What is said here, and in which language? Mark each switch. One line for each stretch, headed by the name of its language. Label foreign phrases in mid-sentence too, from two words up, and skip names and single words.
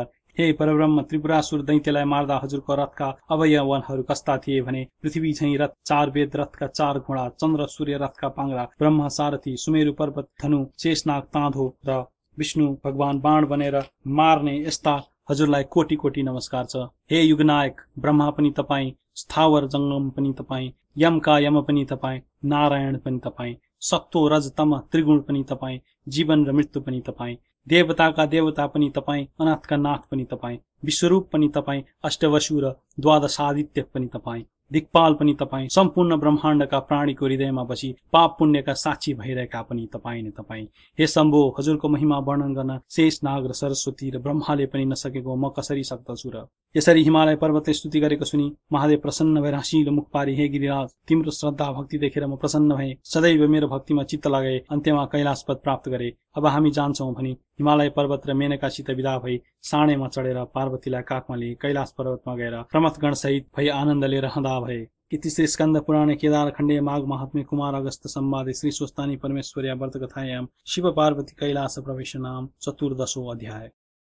Nepali: हे परब्रह्म, त्रिपुरासुर दैत्यलाई मार्दा हजुरको रथका अवयवनहरू कस्ता थिए भने पृथ्वी झैं रथ, 4 वेद रथका 4 घोडा, चन्द्र सूर्य रथका पाङ्रा, ब्रह्मा सारथी, सुमेरु पर्वत धनु, शेषनाग ताँधो र विष्णु भगवान बाण बनेर मार्ने यस्ता हजुरलाई कोटी कोटी नमस्कार छ। हे युगनायक, ब्रह्मा पनि तपाईँ, स्थावर जङ्गम पनि तपाईँ, यमका यम पनि तपाईँ, नारायण पनि तपाईँ, सत्तो रज तम त्रिगुण पनि तपाईँ, जीवन र मृत्यु पनि तपाईँ, देवताका देवता पनि तपाईँ, अनाथका नाथ पनि तपाईँ, विश्वरूप पनि तपाईँ, अष्टवसु र द्वादशादित्य पनि तपाईँ, दिक्पाल पनि तपाईँ, सम्पूर्ण ब्रह्माण्डका प्राणीको हृदयमा बसी पाप पुण्यका साक्षी भइरहेका पनि तपाईँ नै तपाईँ। हे शम्भो, हजुरको महिमा वर्णन गर्न शेष नाग र सरस्वती र ब्रह्माले पनि नसकेको म कसरी सक्दछु र? यसरी हिमालय पर्वतले स्तुति गरेको सुनि महादेव प्रसन्न भएर हाँसिलो मुख पारी, हे गिरिराज, तिम्रो श्रद्धा भक्ति देखेर म प्रसन्न भएँ, सदैव मेरो भक्तिमा चित्त लगाए, अन्त्यमा कैलाश पद प्राप्त गरे। अब हामी जान्छौँ भनी हिमालय पर्वत र मेनकासित विदा भई साँडेमा चढेर पार्वतीलाई काखमा लिए कैलाश पर्वतमा गएर प्रमथगण सहित भई आनन्दले रहँदा भए।
Sanskrit: इति श्री स्कंद पुराणे केदार खंडे माघ महात्म्ये कुमार अगस्त संवादे श्री स्वस्तानी परमेश्वर्या व्रत कथायां शिव पार्वती कैलास प्रवेशनाम चतुर्दशो अध्याय।